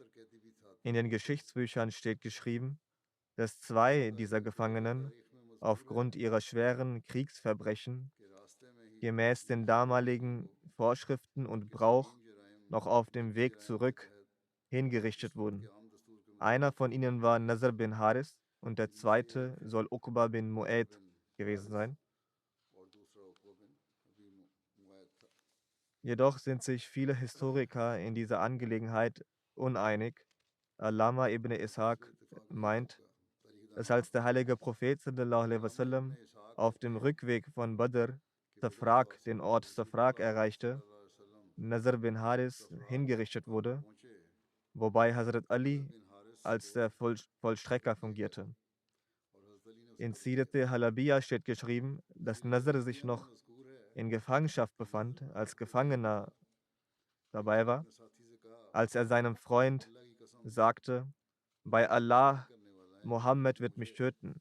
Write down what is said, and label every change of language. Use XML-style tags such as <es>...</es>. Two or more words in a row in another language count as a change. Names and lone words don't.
<de>In den Geschichtsbüchern steht geschrieben, dass 2 dieser Gefangenen aufgrund ihrer schweren Kriegsverbrechen gemäß den damaligen Vorschriften und Brauch noch auf dem Weg zurück hingerichtet wurden. Einer von ihnen war Nazr bin Haris und der zweite soll Uqba bin Mu'ayt gewesen sein. Jedoch sind sich viele Historiker in dieser Angelegenheit uneinig. Allama ibn Ishaq meint, dass als der heilige Prophet</de> <ar>صلى الله عليه وسلم</ar> <de>auf dem Rückweg von Badr Safrak, den Ort Safrak erreichte, Nazr bin Haris hingerichtet wurde, wobei Hazrat Ali als der Vollstrecker fungierte. In Sirat-e Halabiyya steht geschrieben, dass Nazr sich noch in Gefangenschaft befand, als Gefangener dabei war, als er seinem Freund sagte, bei Allah, Mohammed wird mich töten.</de>